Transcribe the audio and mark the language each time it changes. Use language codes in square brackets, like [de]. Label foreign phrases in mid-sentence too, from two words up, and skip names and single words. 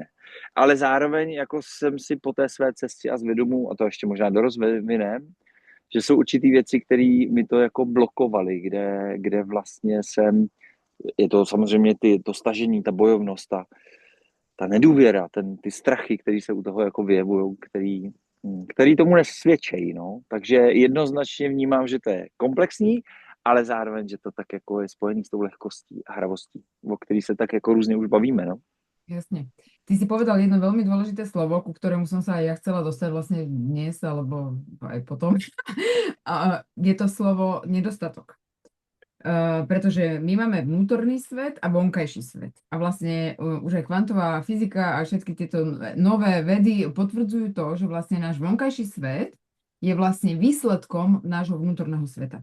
[cs] Ale zároveň jako jsem si po té své cestě a zvědomu, a to ještě možná dorozvinem, že jsou určitý věci, které mi to jako blokovaly, kde vlastně je to samozřejmě to stažení, ta bojovnost, ta nedůvěra, ty strachy, které se u toho jako vyjevují, který tomu nesvědčejí. No. Takže jednoznačně vnímám, že to je komplexní, ale zároveň, že to tak jako je spojený s tou lehkostí a hravostí, o který se tak jako různě už bavíme. No. [sk] Jasne. Ty si povedal jedno veľmi dôležité slovo, ku ktorému som sa aj ja chcela dostať vlastne dnes, alebo aj potom. A je to slovo nedostatok. Pretože my máme vnútorný svet a vonkajší svet. A vlastne už aj kvantová fyzika a všetky tieto nové vedy potvrdzujú to, že vlastne náš vonkajší svet je vlastne výsledkom nášho vnútorného sveta.